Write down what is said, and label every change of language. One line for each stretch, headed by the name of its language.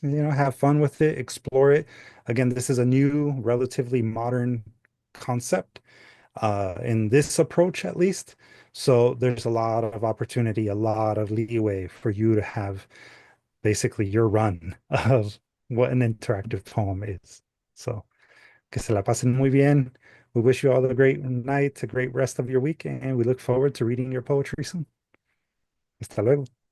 English: Have fun with it, explore it. Again, this is a new, relatively modern concept in this approach, at least. So there's a lot of opportunity, a lot of leeway for you to have basically your run of what an interactive poem is.
Spanish: So, que se la pasen muy bien.
English: We wish you all a great night, a great rest of your week, and we look forward to reading your poetry soon. Hasta luego.